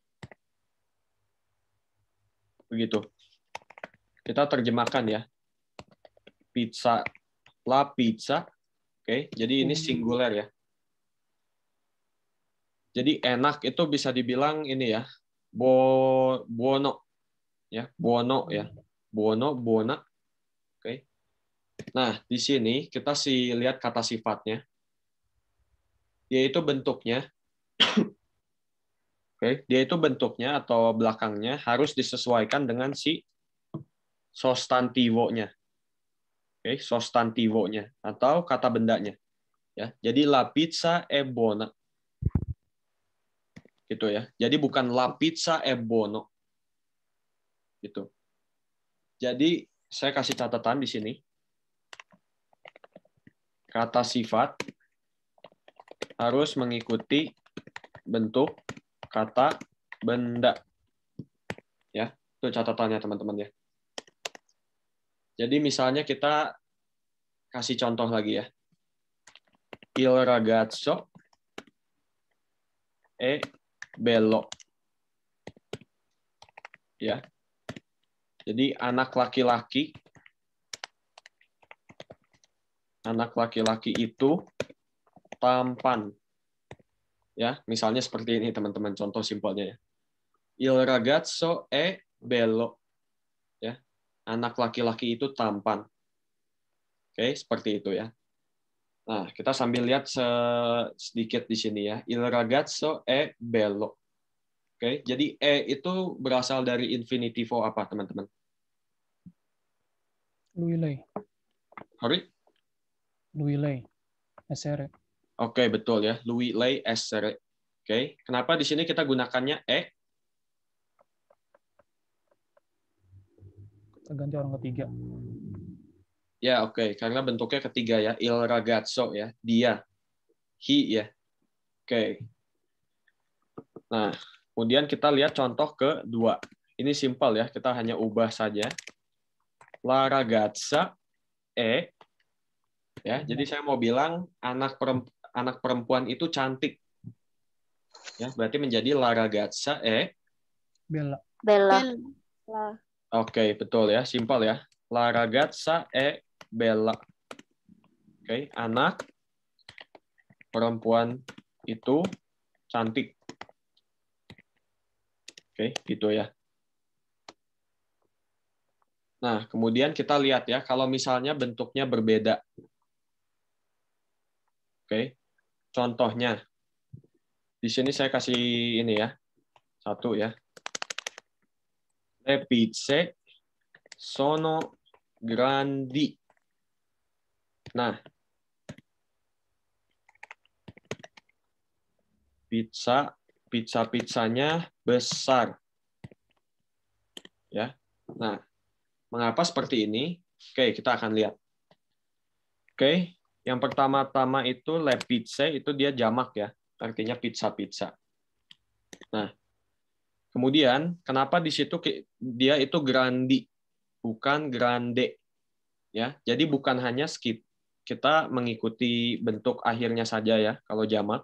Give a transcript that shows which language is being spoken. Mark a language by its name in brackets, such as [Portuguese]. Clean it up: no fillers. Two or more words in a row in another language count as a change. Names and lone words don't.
[Indonesian] Begitu. Kita terjemahkan ya. [Italian] La pizza. [Indonesian] Oke, jadi ini singular ya. Jadi enak itu bisa dibilang ini ya, [Italian] buono ya, buono ya, buono, buona. [Indonesian] Oke. Nah di sini kita lihat kata sifatnya, yaitu bentuknya. Oke, dia itu bentuknya atau belakangnya harus disesuaikan dengan si sostantivonya. Oke, sostantivonya atau kata bendanya. Ya, jadi [Italian] la pizza è buona. [Indonesian] Gitu ya. Jadi bukan [Italian] la pizza è buono. [Indonesian] Gitu. Jadi saya kasih catatan di sini. Kata sifat harus mengikuti bentuk kata benda. Ya, itu catatannya teman-teman ya. Jadi misalnya kita kasih contoh lagi ya. [Italian] Il ragazzo è bello. [Indonesian] Ya. Jadi anak laki-laki itu tampan. Ya, misalnya seperti ini teman-teman, contoh simpelnya ya. [Italian] Il ragazzo è bello. [Indonesian] Ya. Anak laki-laki itu tampan. Oke, seperti itu ya. Nah, kita sambil lihat sedikit di sini ya. [Italian] Il ragazzo è bello. [Indonesian] Oke, jadi itu berasal dari infinitivo apa, teman-teman? [Italian] Lui lei. [English] Sorry? [Italian] Lui lei. Essere. [Indonesian] Oke, betul ya. [Italian] Lui lei essere. [Indonesian] Oke, kenapa di sini kita gunakannya Terganti orang ketiga. Ya, oke. Karena bentuknya ketiga ya. [Italian] Il ragazzo [Indonesian] ya. Dia. He ya. Oke. Nah, kemudian kita lihat contoh kedua. Ini simpel ya. Kita hanya ubah saja. [Italian] La ragazza è. [Indonesian] Ya, jadi saya mau bilang anak perempuan itu cantik. Ya, berarti menjadi [Italian] la ragazza è Bella. Bella. [Indonesian] Oke, betul ya, simpel ya. [Italian] La ragazza è bella. [Indonesian] Oke, anak perempuan itu cantik. Oke, gitu ya. Nah, kemudian kita lihat ya, kalau misalnya bentuknya berbeda. Oke, contohnya. Di sini saya kasih ini ya, satu ya. [Italian] Le pizze sono grandi. [Indonesian] Nah, pizzanya besar. Ya. Nah, mengapa seperti ini? Oke, kita akan lihat. Oke, yang pertama-tama itu [Italian] le pizze [Indonesian] itu dia jamak ya, artinya pizza. Nah, kemudian kenapa di situ dia itu grandi, bukan grande, ya? Jadi bukan hanya kita mengikuti bentuk akhirnya saja ya, kalau jamak.